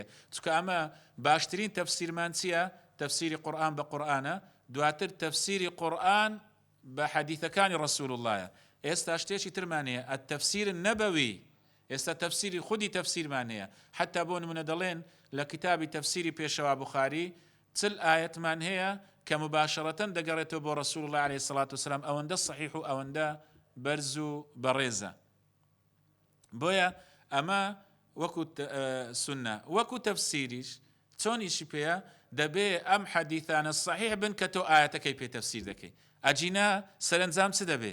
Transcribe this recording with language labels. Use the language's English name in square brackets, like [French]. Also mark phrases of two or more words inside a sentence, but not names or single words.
[Central Kurdish] چونکە ئەمە باشترین تەفسیرمان چییە؟ تەفسیری قورئان بە قورئانە، دواتر تەفسیری قورئان بە حەدیثەکانی ڕەسوول اللهە. ئێستا شتێکی ترمان هەیە [Arabic] التەفسیر النەبەوی، [Central Kurdish] ئێستا تەفسیری خودی تەفسیرمان هەیە. حتا بۆ نمونە دەڵێن لە کتابی تەفسیری پێشەوا بوخاری چل ئایەتمان هەیە کە مباشرەتەن دەگەڕێتەوە بۆ ڕەسوول الله [Arabic] عليه الصلاة والسلام، [Central Kurdish] ئەوەندە صحیح و ئەوەندە بەرز و بەڕێزە. بۆیە ئەمە وەکو سوننە، وەکو تەفسیریش چۆنیشی پێیە دەبێ ئەم حەدیثانە صحیح بن کە تۆ ئایەتەکەی پێ تەفسیر دەکەی. ئەجینا سەرنجام چ دەبێ؟